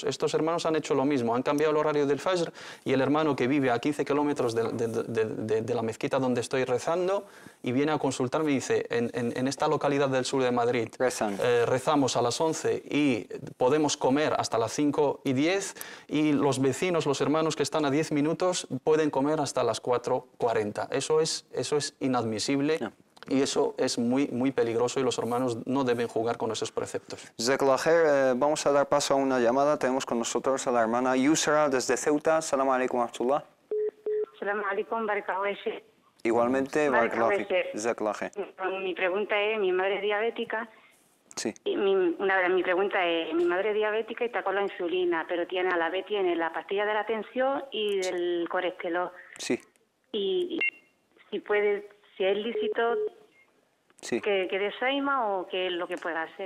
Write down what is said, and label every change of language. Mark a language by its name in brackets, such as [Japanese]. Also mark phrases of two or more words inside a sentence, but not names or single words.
[Spanish] Estos hermanos han hecho lo mismo, han cambiado el horario del Fajr y el hermano que vive a 15 kilómetros de la mezquita donde estoy rezando y viene a consultarme y dice, en esta localidad del sur de Madrid rezamos a las 11 y podemos comer hasta las 5:10 y los vecinos, los hermanos que están a 10 minutos pueden comer hasta las 4:40. Eso es inadmisible. Y eso es muy peligroso y los hermanos no deben jugar con esos preceptos. Vamos a dar paso a una llamada. Tenemos con nosotros a la hermana Yusra desde Ceuta. [Arabic] سلام عليكم, Abdullah. سلام عليكم، بارك الله. [Spanish] Igualmente, barakallahu. Mi pregunta es, mi madre es diabética. Sí. Y mi pregunta es, mi madre es diabética y está con la insulina, pero a la vez tiene la pastilla de la tensión y del colesterol. Sí. Y si es lícito que desaima o qué es lo que pueda hacer.